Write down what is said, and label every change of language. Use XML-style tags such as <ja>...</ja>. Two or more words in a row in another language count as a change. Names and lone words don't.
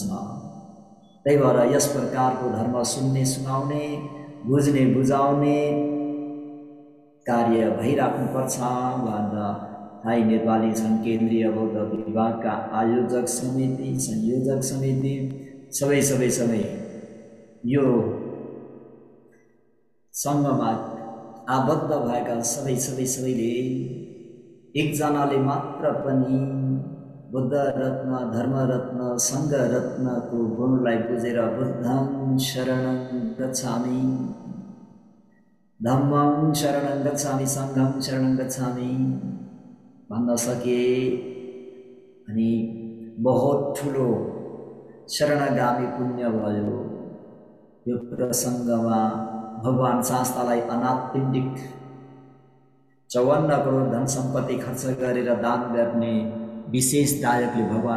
<ne>त्यही भएर यस प्रकारको धर्म सुन्ने सुनाउने, बुझ्ने बुझाउने कार्य भइराख्नुपर्छ भनेर थाई नेपाली सङ्घ केन्द्रीय बौद्ध विभागका आयोजक समिति, संयोजक समिति सबै यो सङ्घमा आबद्ध भएका सबैले एकजनाले मात्र पनि बुद्ध रत्न, धर्म रत्न, सङ्घ रत्नको गुणलाई बुझेर</ne> <pi>बुद्धं शरणं गच्छामि, धम्मं शरणं गच्छामि, सङ्घं शरणं गच्छामि</pi> <ne>भन्न सके अनि बहुत ठुलो शरणगामी पुण्य भयो। यो प्रसङ्गमा भगवान् शास्त्रलाई अनात्तिक 54 करोड धन सम्पत्ति खर्च गरेर दान गर्ने विशेष दायकले भगवान्</ne>